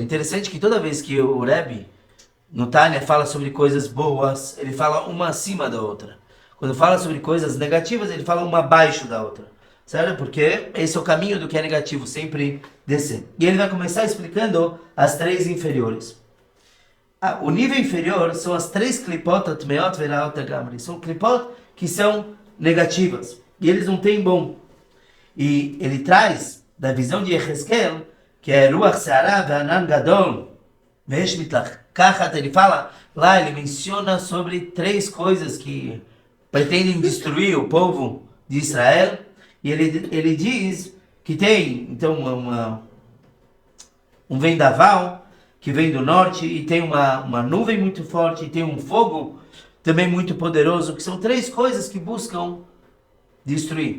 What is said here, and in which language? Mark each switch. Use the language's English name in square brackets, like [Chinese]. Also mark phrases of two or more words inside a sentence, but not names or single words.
[Portuguese] Interessante que toda vez que o Rebbe, no Tânia, fala sobre coisas boas, ele fala uma acima da outra. Quando fala sobre coisas negativas, ele fala uma abaixo da outra. Certo? Porque esse é o caminho do que é negativo, sempre descer. E ele vai começar explicando as 3 inferiores. O nível inferior são as 3 klipot, [Hebrew] טמאות ורעות לגמרי. [Portuguese] São klipot que são negativas. E eles não têm bom. E ele traz, da visão de Yechezkel, que é [Hebrew] רוח סערה וענן גדול ואש מתלקחת, [Portuguese] ele fala, lá ele menciona sobre 3 coisas que pretendem destruir o povo de Israel. E ele diz que tem, então, um vendaval que vem do norte, e tem uma nuvem muito forte, e tem um fogo também muito poderoso, que são 3 coisas que buscam destruir.